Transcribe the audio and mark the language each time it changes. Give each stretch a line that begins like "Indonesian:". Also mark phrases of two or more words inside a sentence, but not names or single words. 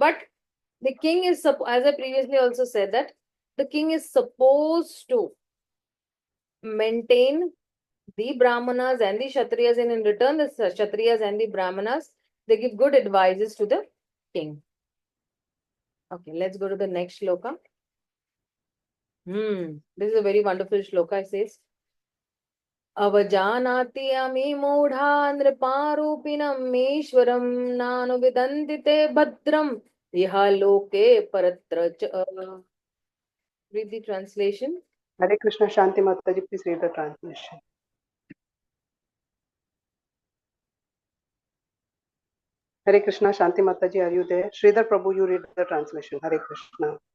English: But the king is, as I previously also said, that the king is supposed to maintain the Brahmanas and the Kshatriyas, and in return, the Kshatriyas and the Brahmanas, they give good advices to the king. Okay, let's go to the next shloka. This is a very wonderful shloka. It says,
Sanskrit: अवजानाति अमि मोढ नृपरूपिणम् मेश्वरम् ननु विदन्दिते भद्रम् इह लोके परत्र च.
English: Read the translation.
Sanskrit: हरे कृष्ण,
English: Shanti Mataji, please read the translation.
Sanskrit: हरे कृष्ण,
English: Shanti Mataji, are you there? Sridhar Prabhu, you read the translation.
Sanskrit: हरे कृष्ण.